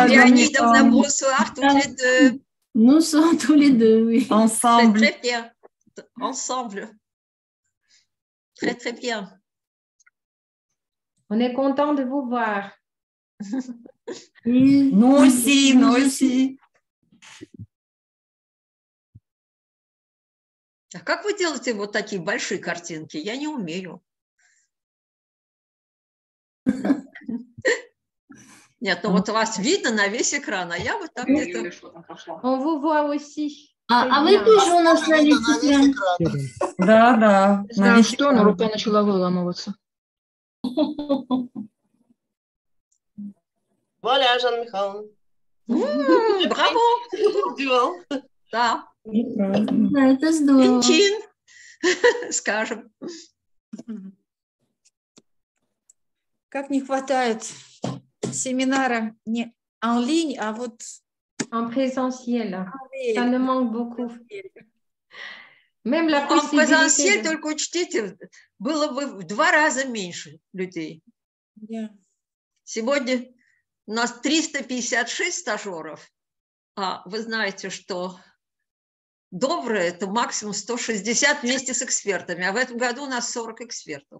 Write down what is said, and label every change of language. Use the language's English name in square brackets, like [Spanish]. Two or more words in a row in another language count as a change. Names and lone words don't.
[French] Leonidovna, bonsoir, toutes les deux. Nous sommes tous les deux, oui. C'est Ensemble. très bien. Ensemble. Très, très bien. On est content de vous voir. Nous aussi, nous aussi. [Russian] А как вы делаете вот такие большие картинки? Я не умею. Нет, ну вот вас видно на весь экран, а я вот так где-то... [French] On vous voit aussi. [Russian] А вы тоже у нас на весь экран? Да, да. Не знаю, что, но рука начала выламываться. [French] Voilà, Jeanne Michalovna. [Russian] Браво! [French] Duo. [Russian] Да. Да, это здорово. Чин-чин, скажем. Как не хватает семинара не [French] en ligne, [Russian] а вот [French] En présentiel. Ça ne manque beaucoup. Même la En possibilité présentiel, de- [Russian] только учтите, было бы в 2 раза меньше людей. я Сегодня у нас 356 стажеров, а вы знаете, что добрые – это максимум 160 вместе с экспертами, а в этом году у нас 40 экспертов.